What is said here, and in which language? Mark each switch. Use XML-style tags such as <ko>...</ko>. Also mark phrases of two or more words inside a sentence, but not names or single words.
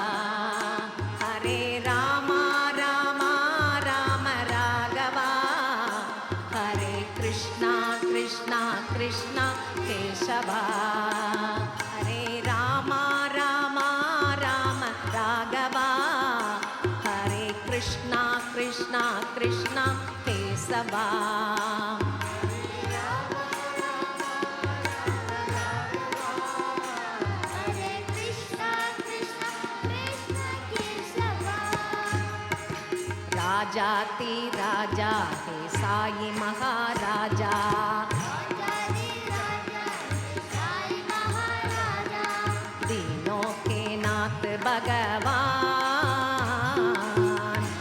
<sa>हरे रामा रामा राम राघवा, हरे कृष्णा कृष्णा कृष्णा केशवा. हरे रामा रामा राम राघवा, हरे कृष्णा कृष्णा कृष्णा केशवा.</sa> <hi>राजाति राजा हे साई महाराजा, दीनों के नाथ भगवान.</hi>